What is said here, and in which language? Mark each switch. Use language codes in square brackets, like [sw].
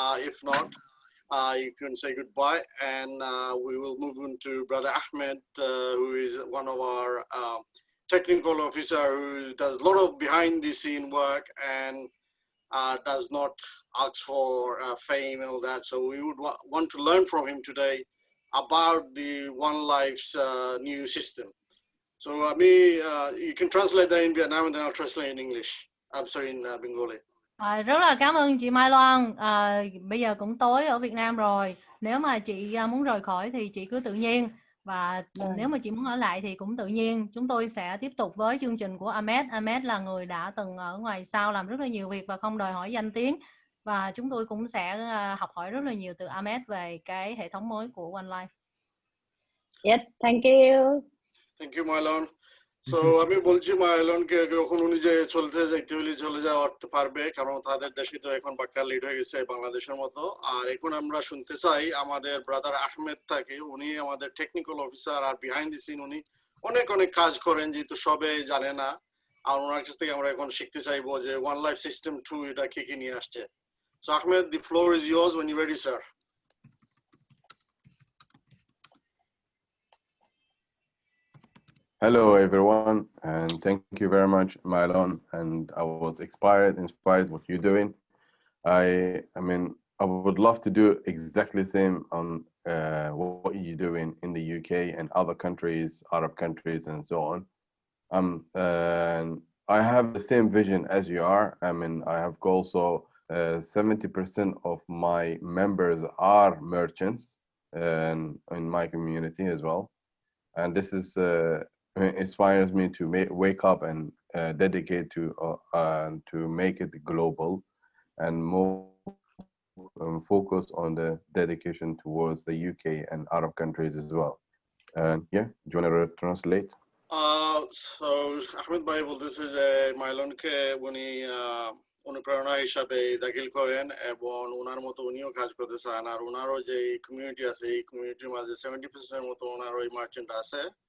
[en] If not, you can say goodbye, and we will move on to Brother Ahmed, who is one of our technical officer who does a lot of behind-the-scene work and does not ask for fame and all that. So we would want to learn from him today about the One Life's new system. So you can translate that in Vietnam and then I'll translate in English. I'm sorry, in Bengali. [vi] Rất là cảm ơn chị Mai Loan. Bây giờ cũng tối ở Việt Nam rồi. Nếu mà chị muốn rời khỏi thì chị cứ tự nhiên. Và nếu mà chị muốn ở lại thì cũng tự nhiên. Chúng tôi sẽ tiếp tục với chương trình của Ahmed. Ahmed là người đã từng ở ngoài sau làm rất là nhiều việc và không đòi hỏi danh tiếng. Và chúng tôi cũng sẽ học hỏi rất là nhiều từ Ahmed về cái hệ thống mới của One Life. [en] Yes, thank you. Thank you, Mylon. [bn] So আমি বলছি মাইলনকে যখন উনি যে চলতে যাইতে হলে চলে যাওয়াতে পারবে, কারণ তাদের দেশে তো এখন বাক্কা লিড হয়ে গেছে বাংলাদেশের মতো। আর এখন আমরা শুনতে চাই আমাদের ব্রাদার আহমেদ থাকে, উনি আমাদের টেকনিক্যাল অফিসার আর বিহাইন্ড দি সিন উনি অনেক অনেক কাজ করেন যেহেতু সবে জানে না। আর ওনার কাছ থেকে আমরা এখন শিখতে চাইবো যে ওয়ান লাইফ সিস্টেম 2 এটা কি কি নিয়ে আসছে। [en] So Ahmed, the floor is yours when you're ready, sir. Hello, everyone, and thank you very much, Mylon. And I was inspired what you're doing. I mean, I would love to do exactly the same on what you're doing in the UK and other countries, Arab countries, and so on. And I have the same vision as you are. I mean, I have also 70% of my members are merchants in my community as well. And this is inspires me to wake up and dedicate to make it global and more focus on the dedication towards the UK and Arab countries as well. And yeah, do you want to translate? [bn] So Ahmed Bhai বলতেছে যে মাইলনকে উনি অনুপ্রেরণা হিসাবে দাখিল করেন এবং ওনার মতো উনিও কাজ করতে চান। আর ওনারও যে কমিউনিটি আছে এই কমিউনিটির মাঝে 70% মতো ওনার ওই মার্চেন্ট আছে।